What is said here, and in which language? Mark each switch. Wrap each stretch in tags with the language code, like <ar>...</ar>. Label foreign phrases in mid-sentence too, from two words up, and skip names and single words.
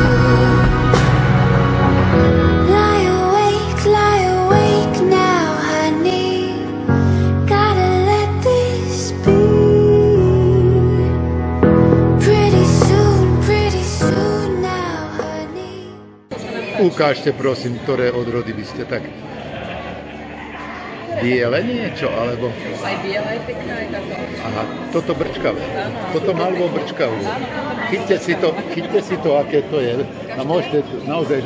<en>Lie awake now, honey. Gotta let this be. Pretty soon now, honey.</en> <sk>Ukážte prosím, ktoré odrody by ste tak... Biele niečo, alebo... Aj biela je pekná, aj táto. Aha, toto brčkavé. Toto malvo brčkavú. Chyťte si to, aké to je. A môžete naozaj...</sk>